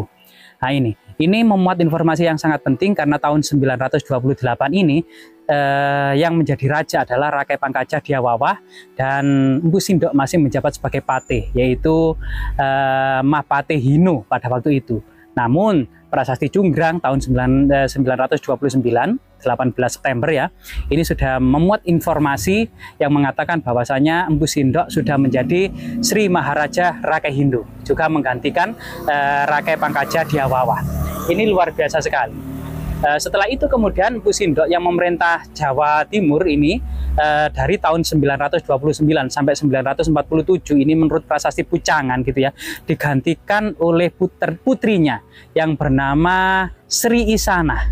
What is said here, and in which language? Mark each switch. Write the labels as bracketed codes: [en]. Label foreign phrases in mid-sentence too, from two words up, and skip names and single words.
[id] Nah ini memuat informasi yang sangat penting karena tahun 928 ini yang menjadi raja adalah Rakai Pangkaja Diawawah, dan Empu Sindok masih menjabat sebagai patih, yaitu Mahpatih Hino pada waktu itu. Namun prasasti Cunggrang tahun 929, 18 September ya, ini sudah memuat informasi yang mengatakan bahwasanya Empu Sindok sudah menjadi Sri Maharaja Rakai Hindu, juga menggantikan Rakai Pangkaja Diawawah. Ini luar biasa sekali. Setelah itu kemudian Empu Sindok yang memerintah Jawa Timur ini dari tahun 929 sampai 947 ini menurut prasasti Pucangan gitu ya, digantikan oleh putrinya yang bernama Sri Isana.